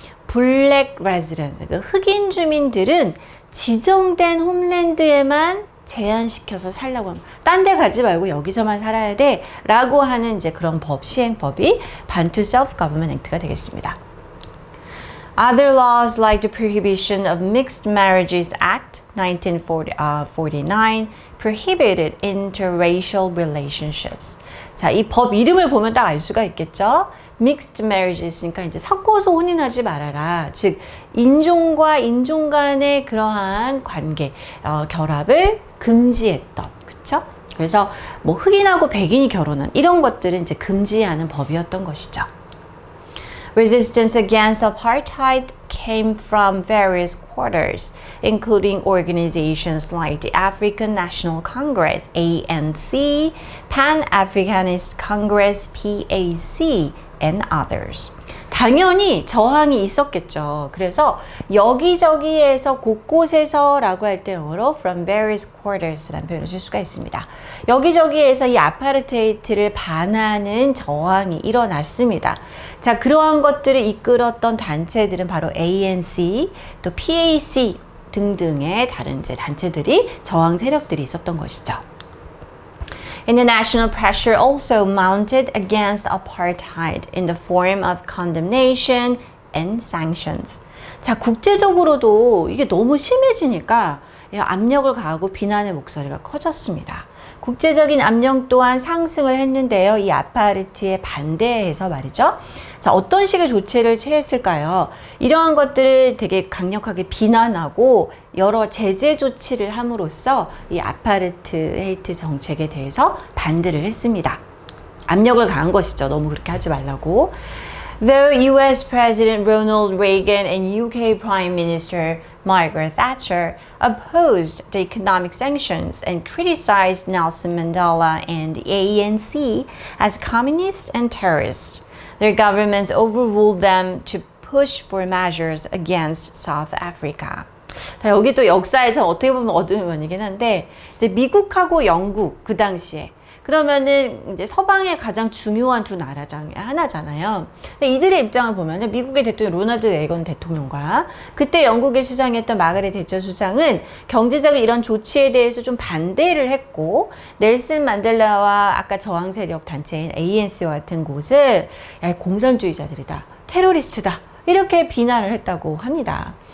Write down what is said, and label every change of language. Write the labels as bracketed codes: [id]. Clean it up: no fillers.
[ko] 블랙 레지던트, 흑인 주민들은 지정된 홈랜드에만 제한시켜서 살라고 합니다. 딴 데 가지 말고 여기서만 살아야 돼 라고 하는 이제 그런 시행법이 Bantu Self-Government Act가 되겠습니다. [en] Other laws like the Prohibition of Mixed Marriages Act 1949 prohibited interracial relationships. [ko] 자, 이 법 이름을 보면 딱 알 수가 있겠죠? mixed marriages니까 이제 섞어서 혼인하지 말아라. 즉 인종과 인종 간의 그러한 관계, 결합을 금지했던, 그쵸? 그래서 뭐 흑인하고 백인이 결혼한 이런 것들은 이제 금지하는 법이었던 것이죠. [en] Resistance against apartheid came from various quarters, including organizations like the African National Congress, ANC, Pan-Africanist Congress, PAC, and others. [ko] 당연히 저항이 있었겠죠. 그래서 여기저기에서 곳곳에서 라고 할 때 영어로 [en] from various quarters [ko] 라는 표현을 쓸 수가 있습니다. 여기저기에서 이 아파르테이트를 반하는 저항이 일어났습니다. 자, 그러한 것들을 이끌었던 단체들은 바로 ANC, 또 PAC 등등의 다른 이제 단체들이 저항 세력들이 있었던 것이죠. [en] International pressure also mounted against apartheid in the form of condemnation and sanctions. [ko] 자, 국제적으로도 이게 너무 심해지니까 압력을 가하고 비난의 목소리가 커졌습니다. 국제적인 압력 또한 상승을 했는데요. 이 아파르트에 반대해서 말이죠. 자, 어떤 식의 조치를 취했을까요? 이러한 것들을 되게 강력하게 비난하고 여러 제재 조치를 함으로써 이 아파르트헤이트 정책에 대해서 반대를 했습니다. 압력을 가한 것이죠. 너무 그렇게 하지 말라고. [en] Though US President Ronald Reagan and UK Prime Minister Margaret Thatcher opposed the economic sanctions and criticized Nelson Mandela and the ANC as communists and terrorists, their governments overruled them to push for measures against South Africa. [ko] 자, 여기 또 역사에서 어떻게 보면 어두운 면이긴 한데, 이제 미국하고 영국 그 당시에 그러면은 이제 서방의 가장 중요한 두 나라 중 하나잖아요. 이들의 입장을 보면은 미국의 대통령 로널드 레이건 대통령과 그때 영국의 수장이었던 마가렛 대처 수장은 경제적인 이런 조치에 대해서 좀 반대를 했고, 넬슨 만델라와 아까 저항 세력 단체인 ANC와 같은 곳을 야, 공산주의자들이다, 테러리스트다, 이렇게 비난을 했다고 합니다.